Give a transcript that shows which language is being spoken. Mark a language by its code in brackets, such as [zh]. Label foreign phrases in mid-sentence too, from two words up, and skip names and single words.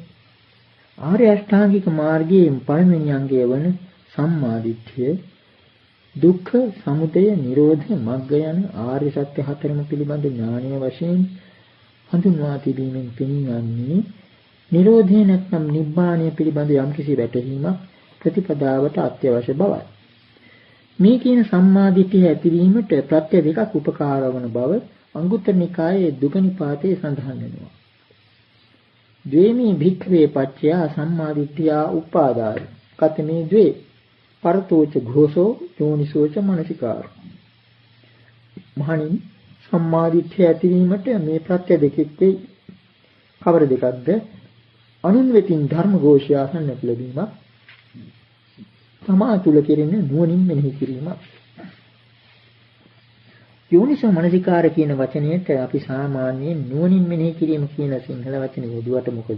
[si] ආර්ය අෂ්ටාංගික මාර්ගයේ පළවෙනි අංගය වන සම්මා දිට්ඨිය, දුක්ඛ, සමුදය, නිරෝධ, මග්ග යන ආර්ය සත්‍ය හතරම පිළිබඳ ඥානීය වශයෙන් හඳුන්වා තිබීමෙන් පෙනී නිරෝධය නැත්නම් නිබ්බාණය පිළිබඳ යම්කිසි වැටහීමක් ප්‍රතිපදාවට අත්‍යවශ්‍ය බවයි. මේ කියන සම්මා දිට්ඨිය ඇතිවීමට ප්‍රත්‍ය දෙකක් උපකාර වන බව අංගුත්තර නිකායේ දුක නිපාතයේ සඳහන් වෙනවා. [pi] ද්වේමී භික්ඛවේ පච්චයා සම්මා දිට්ඨියා උපාදාය. කතමේ ද්වේ පරතෝච ඝෝසෝ යෝනිසෝච මනසිකාර. [si] මහණින් සම්මා දිට්ඨිය ඇතිවීමට මේ ප්‍රත්‍ය දෙකෙක් වෙයි. කවර දෙකක්ද? අනුන් වෙතින් ධර්ම ഘോഷය අසන්නට ලැබීමක්, තමා තුල කෙරෙන නුවණින් මෙනෙහි කිරීමක්. [pi] යෝනිසෝ මනසිකාර [si] කියන වචනයට අපි සාමාන්‍යයෙන් නුවණින් මෙනෙහි කිරීම කියන සිංහල වචනේ යොදුවට මොකද?